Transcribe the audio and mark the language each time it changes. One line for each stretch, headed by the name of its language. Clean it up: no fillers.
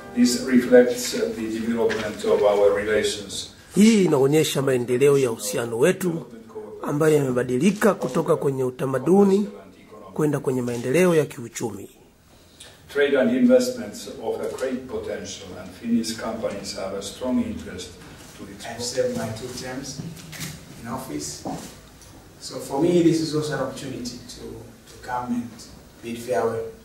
English: This reflects the development of our relations.
Swahili: Hii inaonyesha maendeleo ya uhusiano wetu ambayo yamebadilika kutoka kwenye utamaduni kwenda kwenye maendeleo ya kiuchumi.
English: Trade and investments offer great potential, and Finnish companies have a strong interest to export. I've served my 2 terms in office, so for me this is also an opportunity to come and bid farewell.